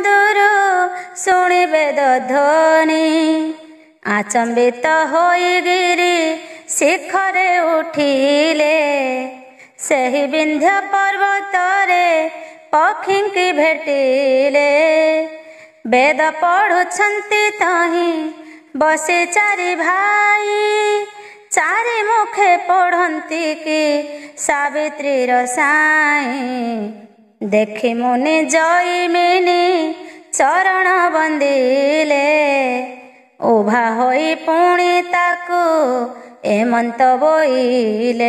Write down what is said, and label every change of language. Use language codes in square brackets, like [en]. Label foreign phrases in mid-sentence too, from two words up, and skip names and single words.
[or] ଦୂର ଶୁଣି ବେଦ ଧ୍ୱନି ଆଚମ୍ବିତ ହୋଇ ଗିରି ଶିଖରେ ଉଠିଲେ ସେହି ବିନ୍ଧ୍ୟ ପର୍ବତରେ ପକ୍ଷୀ କି ଭେଟିଲେ ବେଦ ପଢ଼ୁଛନ୍ତି ତହି ବସେ ଚାରି ଭାଇ ଚାରି ମୁଖେ ପଢ଼ନ୍ତି କି ସାବିତ୍ରୀର ସାଇଁ। ଦେଖି ମୁନି ଜଇମିନି ଚରଣ ବନ୍ଦିଲେ, ଉଭା ହୋଇ ପୁଣି ତାକୁ ଏମନ୍ତ ବୋଇଲେ।